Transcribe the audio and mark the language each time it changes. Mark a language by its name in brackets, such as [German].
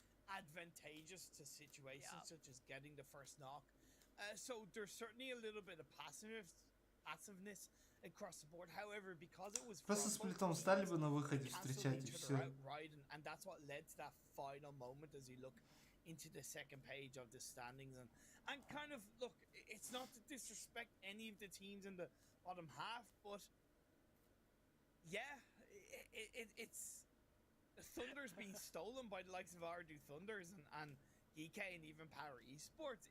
[English] Advantageous to situations such as getting the first knock. So there's certainly a little bit of passiveness across the board. However, because it was [Russian] просто сплитом стали бы на выходе встречать и все. [English] And that's what led to that final moment as you look into the second page of the standings, and kind of look, it's not to disrespect any of the teams in the bottom half, but yeah, it's the Thunder's being stolen by the likes of Ardu Thunders and DK and even Power Esports.